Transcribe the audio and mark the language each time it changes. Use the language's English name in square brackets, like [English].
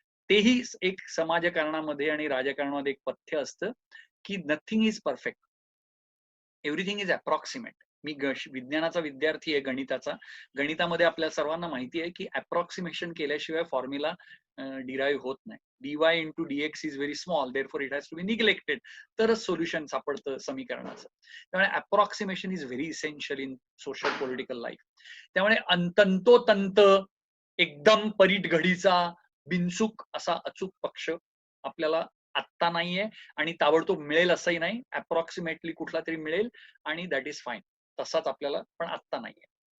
[Marathi] तेही एक समाजकारणामध्ये आणि राजकारणामध्ये एक पथ्य असतं की [English] Nothing is perfect, everything is approximate. [Marathi] मी विज्ञानाचा विद्यार्थी आहे, गणितामध्ये आपल्याला सर्वांना माहिती आहे की अप्रॉक्सिमेशन केल्याशिवाय फॉर्म्युला डिराईव्ह होत नाही. [English] dy into dx is very small, therefore it has to be neglected, [Marathi] तरच सोल्युशन सापडतं समीकरणाचं. [English] त्यामुळे approximation is very essential in social political life. [Marathi] त्यामुळे तंतोतंत एकदम परीट घडीचा बिनचूक असा अचूक पक्ष आपल्याला आत्ता नाहीये आणि ताबडतोब मिळेल असंही नाही. अप्रॉक्सिमेटली कुठला तरी मिळेल आणि [English] that is fine, [Marathi] तसाच आपल्याला पण आत्ता नाहीये.